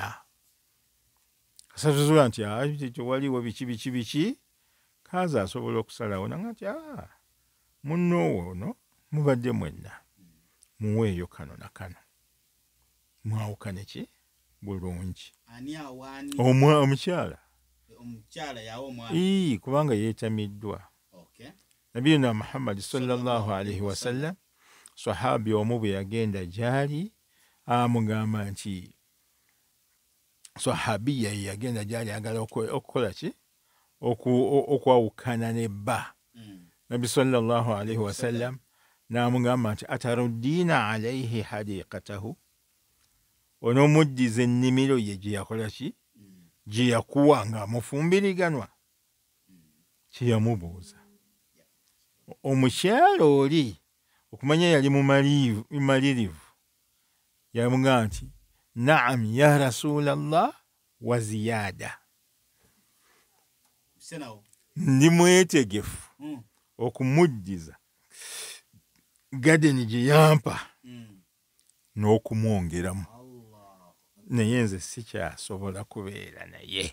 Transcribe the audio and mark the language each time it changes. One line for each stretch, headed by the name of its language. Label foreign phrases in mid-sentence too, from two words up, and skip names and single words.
Ganda: Kasatuzuula nti waliwo biki kaaza asobola okusalawo nanga nti munnoowo ono mubadde mwenna muweeyo kano na kano mwawukane ki bulungi. Omukyala kubanga yeetamiddwa. Nabiyuna Muhammad
Arabic: صلى الله عليه وسلم
Ganda: sahabi omu bwe yagenda gy'ali amugamba nti sahabiya yagenda gy'ali agala okukola ki? Okwawukana ne bba. Nabi
Arabic: صلى الله عليه وسلم
Ganda: n'amugamba nti
Arabic: أتردين عليه حديقته,
Ganda: onoomuddiza ennimiro ye gye yakola ki? Gye yakuwa ng'amufumbiriganwa. Kye yamubuuza. Omukyala oli okumanya yali mumalirivu yamugamba nti
Arabic: نعم يا رسول الله وزيادة,
Ganda: ndi mwetegefu okumuddiza gadeni gye yampa n'okumwongeramu, naye nze sikyasobola kubeera naye.